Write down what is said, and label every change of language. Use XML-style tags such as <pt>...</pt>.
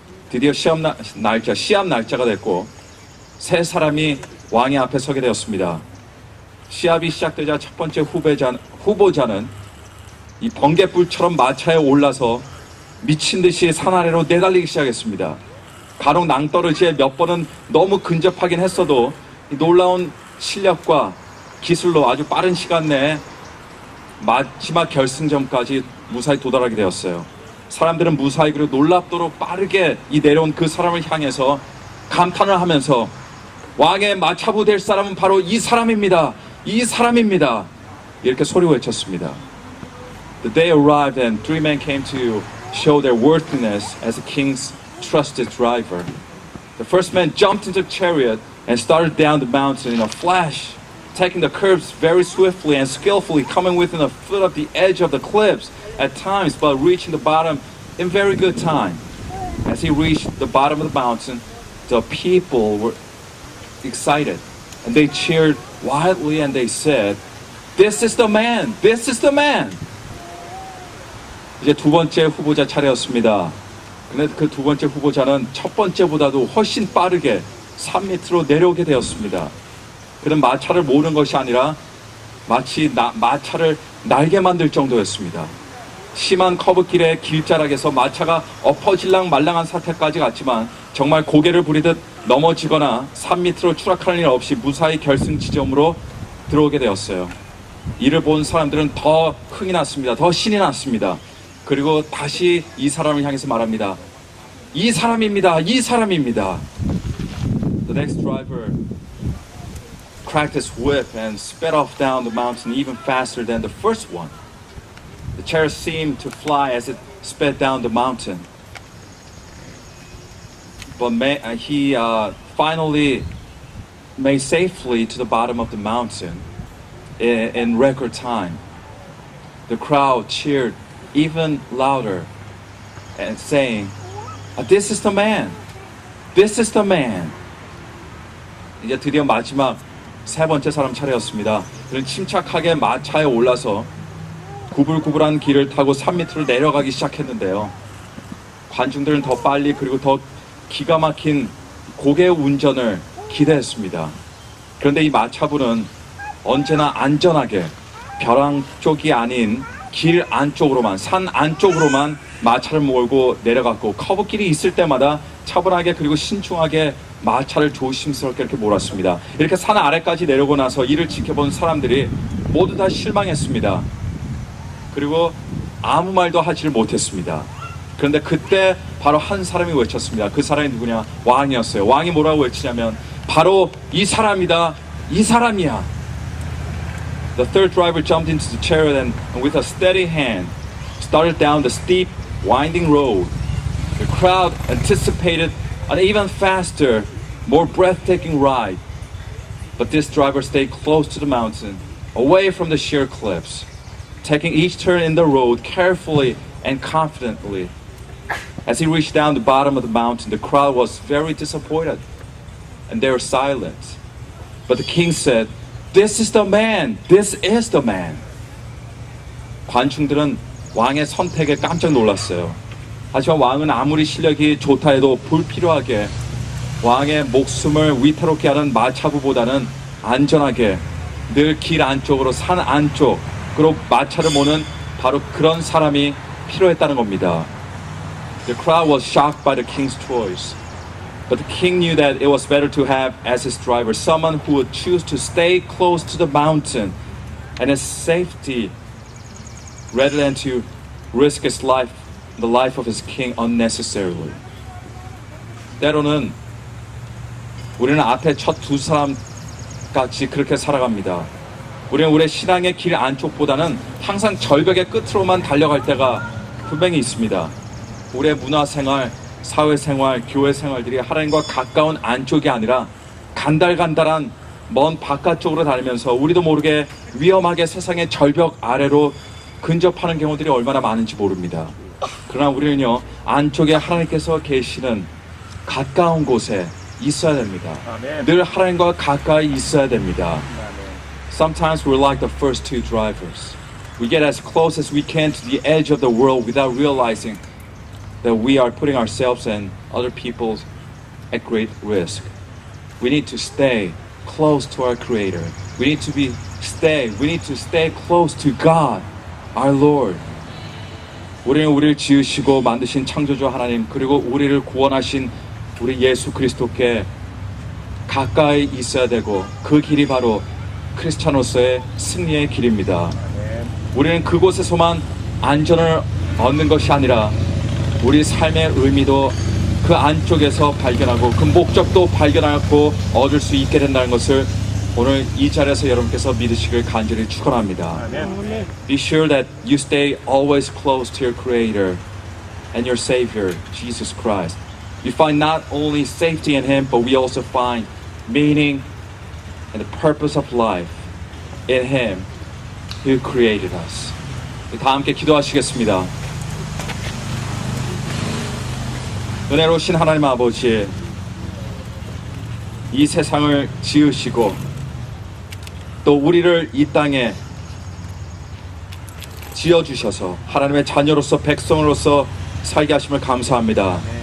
<ko>드디어 시합 날짜가 됐고 세 사람이 왕의 앞에 서게 되었습니다. 시합이 시작되자 첫 번째 후보자는 이 번갯불처럼 마차에 올라서 미친 듯이 산 아래로 내달리기 시작했습니다. 간혹 낭떠러지에 몇 번은 너무 근접하긴 했어도 이 놀라운 실력과 기술로 아주 빠른 시간 내에 마지막 결승점까지 무사히 도달하게 되었어요. 사람들은 무사히 그리고 놀랍도록 빠르게 이 내려온 그 사람을 향해서 감탄을 하면서 왕의 마차부 될 사람은 바로 이 사람입니다. 이 사람입니다. 이렇게 소리 외쳤습니다.</ko> <en>The day arrived and three men came to show their worthiness as the king's trusted driver. The first man jumped into the chariot and started down the mountain in a flash, taking the curves very swiftly and skillfully, coming within a foot of the edge of the cliffs at times, but reaching the bottom in very good time. As he reached the bottom of the mountain, the people were excited and they cheered wildly and they said, "This is the man! This is the man!"</en> <ko>이제 두 번째 후보자 차례였습니다. 근데 그 두 번째 후보자는 첫 번째보다도 훨씬 빠르게 산 밑으로 내려오게 되었습니다. 그는 마차를 모는 것이 아니라 마치 마차를 날게 만들 정도였습니다. 심한 커브길의 길자락에서 마차가 엎어질랑 말랑한 사태까지 갔지만 정말 고개를 부리듯 넘어지거나 산 밑으로 추락하는 일 없이 무사히 결승 지점으로 들어오게 되었어요. 이를 본 사람들은 더 흥이 났습니다. 더 신이 났습니다. 그리고 다시 이 사람을 향해서 말합니다. 이 사람입니다. 이 사람입니다.</ko> <en>The next driver cracked his whip and sped off down the mountain even faster than the first one. The chariot seemed to fly as it sped down the mountain. But he finally made safely to the bottom of the mountain in record time. The crowd cheered even louder and saying, "This is the man! This is the man!"</en> <ko>이제 드디어 마지막 세 번째 사람 차례였습니다. 그는 침착하게 마차에 올라서 구불구불한 길을 타고 산 밑으로 내려가기 시작했는데요. 관중들은 더 빨리 그리고 더 기가 막힌 고개 운전을 기대했습니다. 그런데 이 마차부는 언제나 안전하게 벼랑 쪽이 아닌 길 안쪽으로만, 산 안쪽으로만 마차를 몰고 내려갔고 커브길이 있을 때마다 차분하게 그리고 신중하게 마차를 조심스럽게 이렇게 몰았습니다. 이렇게 산 아래까지 내려오고 나서 이를 지켜본 사람들이 모두 다 실망했습니다. 그리고 아무 말도 하지를 못했습니다. 그런데 그때 바로 한 사람이 외쳤습니다. 그 사람이 누구냐? 왕이었어요. 왕이 뭐라고 외치냐면 바로 이 사람이다. 이 사람이야.</ko> <en>The third driver jumped into the chariot and with a steady hand started down the steep, winding road. The crowd anticipated an even faster, more breathtaking ride. But this driver stayed close to the mountain, away from the sheer cliffs, taking each turn in the road carefully and confidently. As he reached down the bottom of the mountain, the crowd was very disappointed, and they were silent. But the king said, "This is the man! This is the man!"</en> <ko>관중들은 왕의 선택에 깜짝 놀랐어요. 하지만 왕은 아무리 실력이 좋다 해도 불필요하게 왕의 목숨을 위태롭게 하는 마차부보다는 안전하게 늘 길 안쪽으로 산 안쪽으로 마차를 모는 바로 그런 사람이 필요했다는 겁니다.</ko> <en>The crowd was shocked by the king's choice. But the king knew that it was better to have as his driver someone who would choose to stay close to the mountain and his safety rather than to risk his life, the life of his king unnecessarily.</en> <ko>때로는 우리는 앞에 첫 두 사람 같이 그렇게 살아갑니다. 우리는 우리의 신앙의 길 안쪽보다는 항상 절벽의 끝으로만 달려갈 때가 분명히 있습니다. 우리의 문화생활, 사회생활, 교회생활들이 하나님과 가까운 안쪽이 아니라 간달간달한 먼 바깥쪽으로 다니면서 우리도 모르게 위험하게 세상의 절벽 아래로 근접하는 경우들이 얼마나 많은지 모릅니다. 그러나 우리는요, 안쪽에 하나님께서 계시는 가까운 곳에 있어야 됩니다. 아멘. 늘 하나님과 가까이 있어야 됩니다.</ko> <en>Sometimes we're like the first two drivers. We get as close as we can to the edge of the world without realizing that we are putting ourselves and other people at great risk. We need to stay close to our Creator. We need to stay close to God, our Lord.</en> <ko>우리는 우리를 지으시고 만드신 창조주 하나님, 그리고 우리를 구원하신 우리 예수 그리스도께 가까이 있어야 되고, 그 길이 바로 크리스찬으로서의 승리의 길입니다. 우리는 그곳에서만 안전을 얻는 것이 아니라 우리 삶의 의미도 그 안쪽에서 발견하고 그 목적도 발견하고 얻을 수 있게 된다는 것을 오늘 이 자리에서 여러분께서 믿으시길 간절히 축원합니다.</ko> <en>Be sure that you stay always close to your Creator and your Savior, Jesus Christ. We find not only safety in Him, but we also find meaning and the purpose of life in Him who created us.</en> <ko>다 함께 기도하시겠습니다. 은혜로우신 하나님 아버지, 이 세상을 지으시고 또 우리를 이 땅에 지어주셔서 하나님의 자녀로서 백성으로서 살게 하심을 감사합니다.</ko>